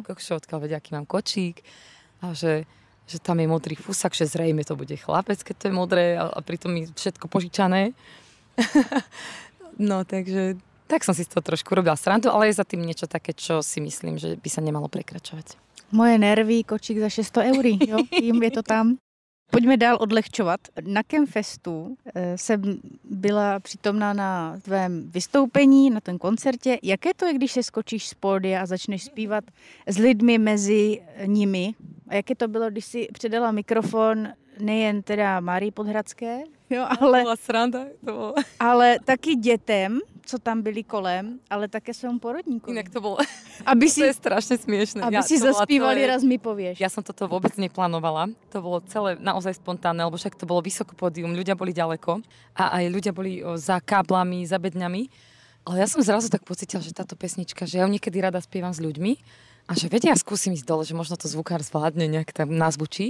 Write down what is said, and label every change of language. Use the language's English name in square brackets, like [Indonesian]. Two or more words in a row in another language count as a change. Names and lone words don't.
[Slovak] Odkiaľ vedia, aký mám kočík. A že tam je modrý fusak, že zrejme to bude chlapec, keď to je modré a pritom mi všetko požičané. No, takže tak som si z toho trošku robila srandu, ale je za tým niečo také, čo si myslím, že by sa nemalo prekračovať. Moje nervy, kočík za 600 €, [Czech] jo, jim je to tam. Pojďme dál odlehčovat. Na Campfestu jsem byla přítomná na tvém vystoupení, na tom koncertě. Jaké to je, když se skočíš z pódia a začneš zpívat s lidmi mezi nimi? A jaké to bylo, když si předala mikrofon nejen teda Márii Podhradské, jo, ale... To byla sranda, to bylo... Ale taky dětem, co tam byli kolem, ale také svému porodníkovi. [Slovak] Inak to bolo... To je strašne smiešné. Aby si zaspívali, raz mi povieš. Ja som toto vôbec neplánovala. To bolo celé naozaj spontánne, lebo však to bolo vysoko pódium, ľudia boli ďaleko a aj ľudia boli za káblami, za bedňami. Ale ja som zrazu tak pocítila, že táto pesnička, že ja niekedy rada spievam s ľuďmi a že vedia, skúsim ísť dole, že možno to zvukár zvládne, nejak tam nazvučí.